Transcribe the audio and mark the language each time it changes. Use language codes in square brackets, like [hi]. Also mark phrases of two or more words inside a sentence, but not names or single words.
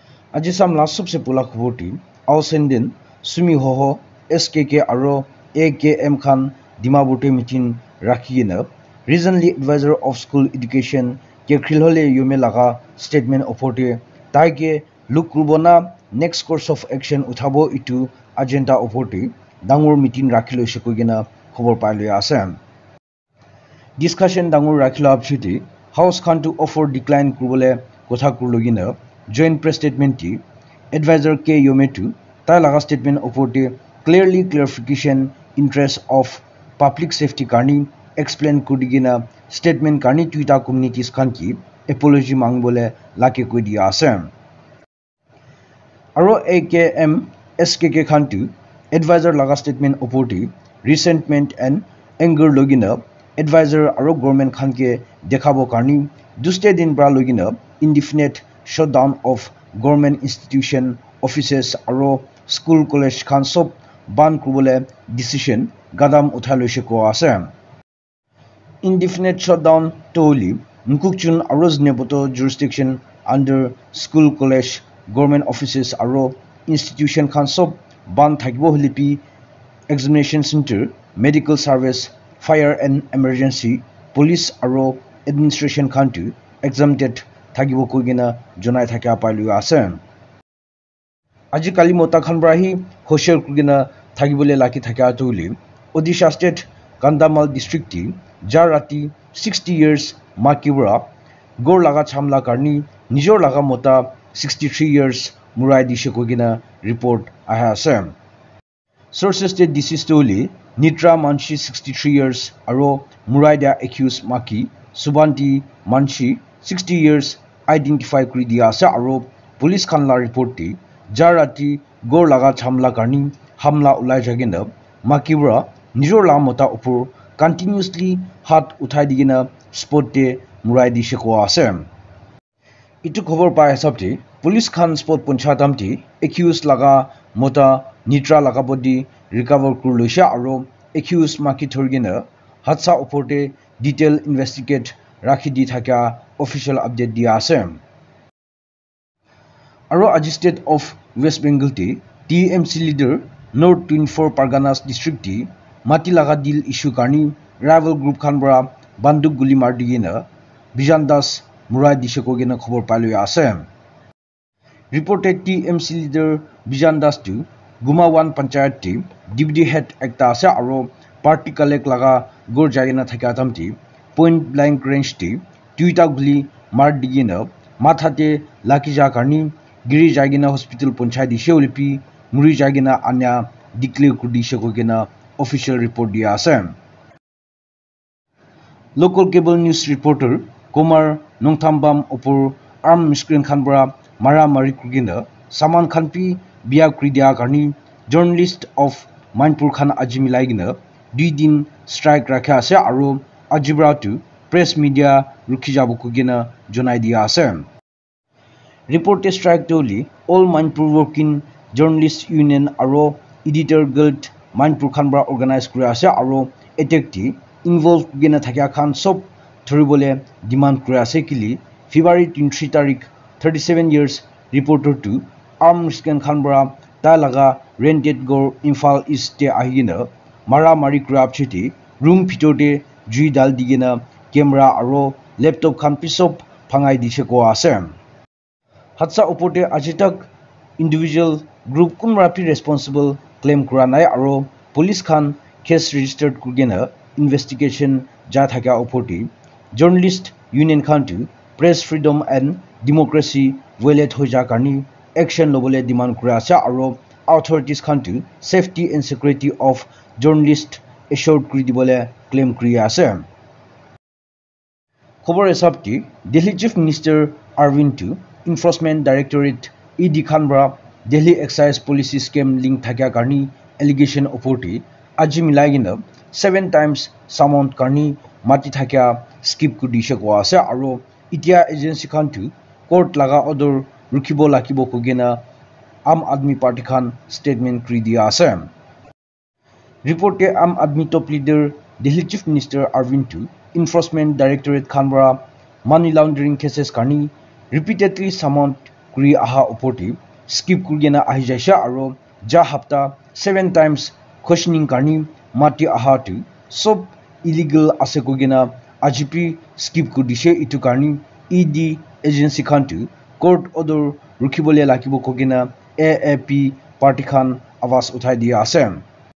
[nag] আজি samla सबसे pula khoboti Ausendin Sumi Hoho SKK aro AKM Khan Dimapur meeting rakhina [en] recently advisor of school education [nag] ke khilhole yume laga statement oporte taike lukrubona [en] next course of action [nag] uthabo itu agenda oporte dangor meeting rakhilo shikogina khobor pailo ase discussion dangor rakhilo apchiti house khan to offer decline kurbole kotha kurlogina [en] joint press statement [nag] ti advisor K Yometu ta laga statement oporte [en] clearly clarification interest of public safety [nag] karni explain kudigina statement karni [en] Twitter communities [nag] khan ki apology mangbole lake koi dia ase aro AKM SKK khan tu advisor laga statement oporte [en] resentment and anger [nag] logina advisor aro government khan ke dekhabo karni duste din bra logina [en] indefinite shutdown of government institution offices [nag] aro school college khan sob ban kurbole decision gadam uthai loise ko ase [en] indefinite shutdown [nag] toli nkukchun aro zneboto jurisdiction under [en] school college government offices [nag] aro institution khan sob ban thakibo holipi [en] examination center medical service fire and emergency police [nag] aro administration khan tu exempted thakibo kogina jonai thakya pailu ase aji kali mota khan brahi hoshel kugina thagibole laki thakya tuli Odisha state Kandamal district ti jarati 60 years makibra gor laga chamla karni nijor laga mota 63 years murai dishe kogina report aha ase sources te disease toli Nitra Manshi 63 years aro murai dia accused maki Subanti Manshi 60 years identify kuri dia ase aro police khan la report ti jarati gor laga chamla karni hamla ulai jagina makibra nijor la mota upur continuously hat uthai digina spot te murai di sheko ase itu khobor pa hisab te police khan spot punchatam ti accused laga mota Nitra laga body recover kur loisha aro accused maki thorgina hatsa upor te [en] detail investigate [nag] rakhi di thaka [en] official update [nag] dia ase aro aji [en] state of West Bengal [nag] ti TMC leader North 24 Parganas district ti mati laga [en] deal issue [nag] karni rival group khan bra banduk guli mar digina Bijan Das murai disheko gena khobor pailo ase reported TMC leader Bijan Das tu Gumawan panchayat ti [en] deputy head [nag] ekta ase aro party collect laga gor jagina thaka tamti [en] point blank range [nag] ti tuita guli mar digina mathate lakija karni giri jagina hospital ponchai dishe ulipi muri jagina anya declare kudishe kogena [en] official report [nag] dia ase [en] local cable news reporter [nag] Kumar Nongthambam upur arm miscreant khanbra mara mari kugina saman khanpi biya kridia karni [en] journalist of Manipur [nag] khan ajimilai gina 2 din strike rakha ase aro ajibra tu [en] press media [nag] rukhijabu kugina jonai dia ase report strike toli all Manipur working journalist union aro editor guild Manipur khanbra organize kura ase aro attack ti involved gena thakya khan sob thoribole demand kura ase kili February 23 tarik 37 years reporter to arm miscan khanbra ta laga rented gor Imphal East te ahina mara mari kura chiti room phitote jui dal digena camera aro laptop khan pisop phangai dise ko ase hatsa upote ajitak [en] individual group [nag] kumrapi responsible claim kura nai aro police khan [en] case registered [nag] kugena investigation ja thaka upoti [en] journalist union [nag] khan to [en] press freedom and democracy violate [nag] hoja karni action lobole demand kura ase aro authorities khan to [en] safety and security of journalist assured [nag] kuri dibole claim kuri ase khobor esabti Delhi Chief Minister Arvind to Enforcement Directorate ED Khanbra Delhi Excise Policy Scheme link thakya karni allegation opoti aji milagina [en] 7 times summon [nag] karni mati thakya skip ku dishe ko ase aro itia agency khan tu court laga order rukhibo lakibo kogena Am Admi Party khan statement kri dia ase report ke Am Admi [en] top leader [nag] Delhi Chief Minister Arvind to Enforcement Directorate Khanbra [en] money laundering cases [nag] karni [en] repeatedly summoned [nag] kuri aha opoti skip kurigena ahi jaisha aro ja hafta [en] 7 times questioning [nag] karni mati aha tu sob illegal ase kogena ajipi skip kudishe itu karni ED agency khan tu [en] court order [nag] rukhibole lakibo kogena AAP party khan awas uthai dia ase